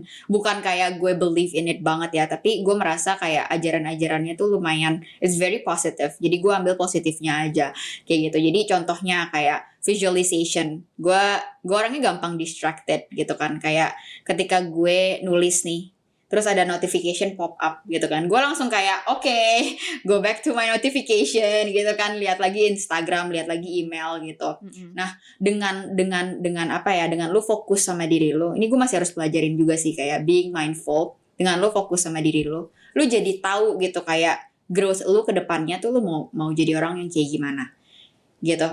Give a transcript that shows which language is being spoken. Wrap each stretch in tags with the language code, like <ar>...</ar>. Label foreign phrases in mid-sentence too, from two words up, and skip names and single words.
<id>Bukan kayak gue</id> <en>believe in it</en> <id>banget ya, tapi gue merasa kayak ajaran-ajarannya tuh lumayan,</id> <en>it's very positive.</en> <id>Jadi gue ambil positifnya aja, kayak gitu. Jadi contohnya kayak visualization. Gue orangnya gampang distracted gitu kan. Kayak ketika gue nulis nih, terus ada</id> <en>notification pop up</en> <id>gitu kan, gue langsung kayak</id> <en>okay, go back to my notification</en> <id>gitu kan, lihat lagi Instagram, lihat lagi email gitu. Nah dengan apa ya, dengan lu fokus sama diri lu, ini gue masih harus pelajarin juga sih, kayak</id> <en>being mindful.</en> <id>Dengan lu fokus sama diri lu jadi tahu gitu kayak growth lu ke depannya tuh lu mau jadi orang yang kayak gimana gitu.</id>